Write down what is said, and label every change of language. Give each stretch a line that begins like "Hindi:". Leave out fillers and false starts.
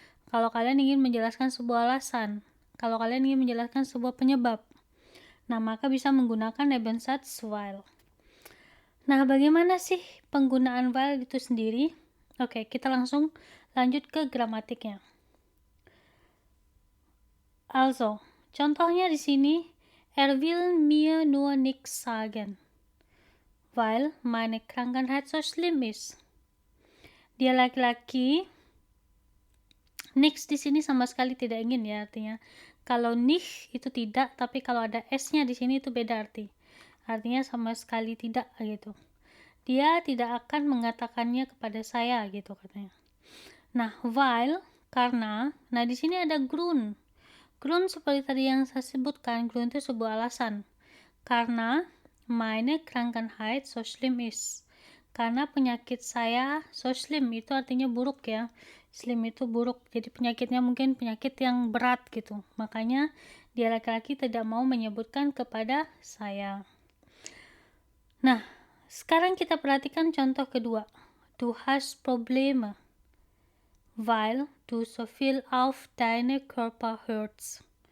Indonesian: Kalau kalian ingin menjelaskan sebuah alasan. Kalau kalian ingin menjelaskan sebuah penyebab. Nah, maka bisa menggunakan Nebensatz weil. Nah, bagaimana sih penggunaan weil itu sendiri? Oke, kita langsung lanjut ke gramatiknya.
German: Also,
Indonesian: contohnya di sini,
German: will mir nur nichts sagen, weil meine Krankheit so schlimm ist.
Indonesian: Dia laki-laki, nichts di sini sama sekali tidak ingin ya artinya. Kalau nicht itu tidak, tapi kalau ada s-nya di sini itu beda arti. Artinya sama sekali tidak gitu. Dia tidak akan mengatakannya kepada saya gitu katanya. Nah, weil karena, nah di sini ada Grund. Grund seperti tadi yang saya sebutkan, Grund itu sebuah alasan. Karena
German: meine Krankheit so schlimm ist.
Indonesian: Karena penyakit saya
German: so schlimm
Indonesian: itu artinya buruk ya. Schlimm itu buruk. Jadi penyakitnya mungkin penyakit yang berat gitu. Makanya dia laki-laki tidak mau menyebutkan kepada saya. Nah, sekarang kita perhatikan contoh kedua.
German: Du hast Probleme, weil du so viel auf deine Körper hörst.